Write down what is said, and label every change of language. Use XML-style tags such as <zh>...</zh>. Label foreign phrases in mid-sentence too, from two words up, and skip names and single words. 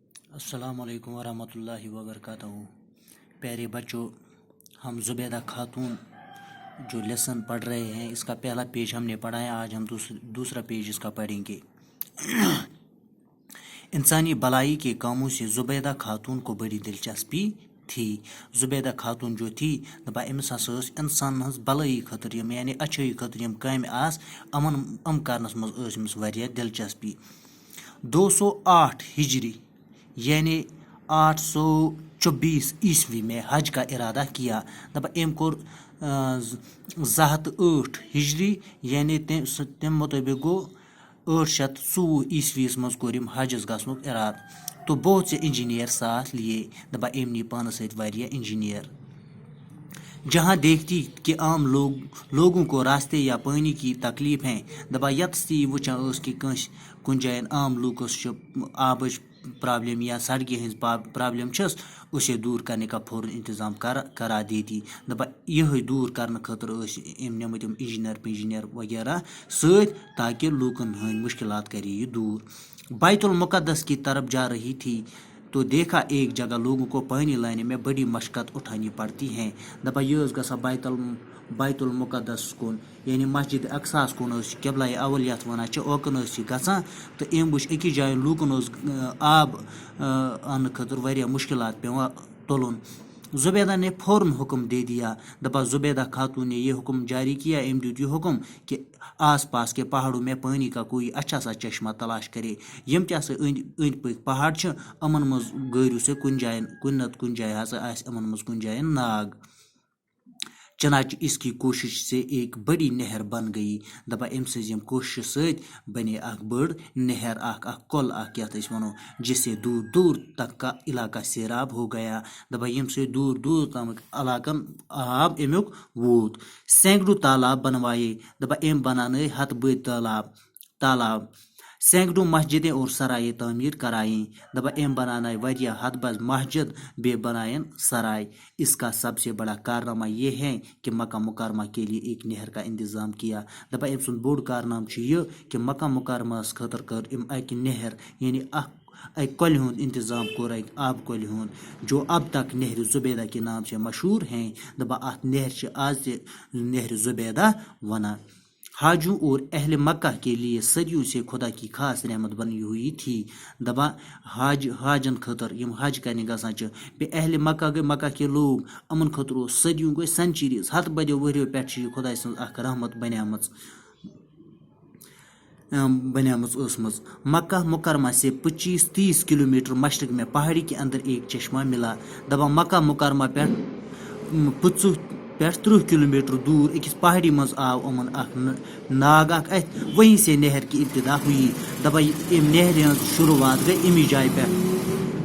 <ar>السلام علیکم ورحمۃ اللہ وبرکاتہ.</ar> <ur>پیارے بچوں، ہم زبیدہ خاتون جو لیسن پڑھ رہے ہیں اس کا پہلا پیج ہم نے پڑھا ہے. آج ہم دوسرا پیج اس کا پڑھیں گے. انسانی بھلائی کے کاموں سے زبیدہ خاتون کو بڑی دلچسپی تھی. زبیدہ خاتون جو تھی</ur> <ks>دپان أمس ہسا ٲس انسان ہٕنٛز بھلٲیی خٲطرٕ یعنی اچھٲیی خٲطرٕ یِم کامہِ یِم کرنس منٛز ٲس أمِس واریاہ دلچسپی.</ks> <ur>208 ہجری یعنی 824 میں حج کا ارادہ کیا.</ur> <ks>دپان أمۍ کوٚر 208 ہجری یعنی تمہِ مطٲبق گوٚو 824 منٛز کوٚر أمۍ حجس گژھنُک ارادٕ.</ks> <ur>تو بہت سے انجینئر ساتھ لیے.</ur> <ks>دپان أمۍ نی پانس سۭتۍ واریاہ انجینئر.</ks> <ur>جہاں دیکھتی کہ عام لوگوں کو راستے یا پانی کی تکلیف ہیں.</ur> <ks>دپان یتس تہِ یہِ وٕچھان ٲس کہ کُنہِ جایَن عام لوٗکَس چھِ آبٕچ پرابلم یا سڑکہِ ہٕنٛز پرابلم چھس</ks> <ur>اسے دور کرنے کا فوراً انتظام کرا دیتی.</ur> <ks>دپان یہے دور کرنہٕ خٲطرٕ ٲسۍ أمۍ نِمٕتۍ یِم انجینئر وغیرہ سۭتۍ تاکہ لوٗکن ہٕنٛدۍ مشکلات کرے یہ دور.</ks> <ur>بیت المقدس کی طرف جا رہی تھی تو دیکھا ایک جگہ لوگوں کو پانی لانے میں بڑی مشقت اٹھانی پڑتی ہیں.</ur> <ks>دپان یہ ٲس گژھان بیت المقدس کُن یعنی مسجد اقصاس کُن ٲس قبلہ اول یتھ ونان چھِ اوکُن ٲس یہِ گژھان. تہٕ أمۍ وٕچھ أکِس جایہِ لوٗکن اوس آب اننہٕ خٲطرٕ واریاہ مشکلات پیٚوان تُلُن.</ks> <ur>زبیدہ نے فوراً حکم دے دیا. دپان زبیدہ خاتون نے یہ حکم جاری کیا.</ur> <ks>أمۍ دیُت</ks> <ur>یہ حکم کہ آس پاس کے پہاڑوں میں پانی کا کوئی اچھا سا چشمہ تلاش کرے.</ur> <ks>یم تہِ ہسا أنٛدۍ پٔکۍ پہاڑ چھِ یِمن منٛز گٲرِو سا کُنہِ نتہٕ کُنہِ جایہِ ہسا آسہِ یِمن منٛز کُنہِ جایہِ ناگ.</ks> <ur>چنانچہ اس کی کوشش سے ایک بڑی نہر بن گئی.</ur> <ks>دپان أمۍ سٕنٛزِ یِم کوششہِ سۭتۍ بنے اکھ بٔڑ نہر اکھ کۄل اکھ یتھ أسۍ ونو</ks> <ur>جس سے دور دور تک کا علاقہ سیراب ہو گیا.</ur> <ks>دپان ییٚمہِ سۭتۍ دور دور تامُک علاقن آب امیُک ووت.</ks> <ur>سینکڑوں تالاب بنوائے.</ur> <ks>دپان أمۍ بناونٲے ہتہٕ بٔدۍ تالاب.</ks> <ur>سینکڑوں مسجدیں اور سرائیں تعمیر کرائیں.</ur> <ks>دپان أمۍ بنانائے واریاہ حد بز مسجد بیٚیہِ بنائن سرائے.</ks> <ur>اس کا سب سے بڑا کارنامہ یہ ہے کہ مکہ مکرمہ کے لیے ایک نہر کا انتظام کیا.</ur> <ks>دپان أمۍ سُنٛد بوٚڑ کارنامہ چھُ یہِ کہ مکہ مکرمہس خٲطرٕ کٔر أمۍ اکہِ نہر یعنی اکہِ کۄلہِ ہُنٛد انتظام کوٚر اکہِ آبہٕ کۄلہِ ہُنٛد</ks> <ur>جو اب تک نہر زبیدہ کے نام سے مشہور ہیں.</ur> <ks>دپان اتھ نہر چھِ آز تہِ نہر زبیدہ ونان.</ks> <ur>حاجوں اور اہل مکہ کے لیے صدیوں سے خدا کی خاص رحمت بنی ہوئی تھی.</ur> <ks>دپان حاجن خٲطرٕ یِم حج کرنہِ گژھان چھِ بیٚیہِ اہل مکہ گٔے</ks> <ur>مکہ کے لوگ</ur> <ks>یِمن خٲطرٕ اوس صدیوں گٔے سینچریٖز ہتہٕ بٔدیو ؤریو پٮ۪ٹھ چھِ یہِ خۄداے سٕنٛز اکھ رحمت بنیمٕژ ٲسمٕژ.</ks> <ur>مکہ مکرمہ سے 25-30 کلومیٹر مشرق میں پہاڑی کے اندر ایک چشمہ ملا.</ur> <ks>دپان مکہ مکرمہ پٮ۪ٹھ 30 کلومیٹر دور أکِس پہاڑی منٛز آو یِمن اکھ ناگ اکھ اتھِ.</ks> <ur>وہیں سے نہر کی ابتدا ہوئی.</ur> <ks>دپان أمۍ نہرِ ہٕنٛز شروعات گئی امی جایہِ پٮ۪ٹھ.</ks>